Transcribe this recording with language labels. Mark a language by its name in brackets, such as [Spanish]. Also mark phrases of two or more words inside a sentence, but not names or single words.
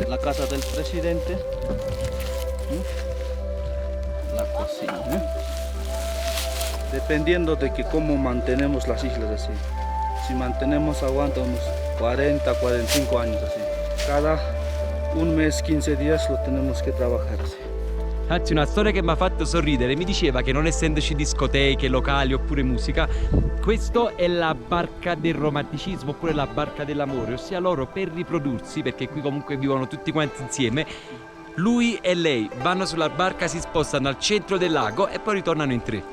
[Spanish] La casa del presidente, la cocina, dependiendo de que cómo mantenemos las islas así. Si mantenemos aguanta unos 40, 45 años así. Cada un mes, 15 días lo tenemos que trabajar así. [Italian] Anzi, una storia che mi ha fatto sorridere, mi diceva che non essendoci discoteche, locali oppure musica, questo è la barca del romanticismo oppure la barca dell'amore, ossia loro per riprodursi, perché qui comunque vivono tutti quanti insieme, lui e lei vanno sulla barca, si spostano al centro del lago e poi ritornano in 3.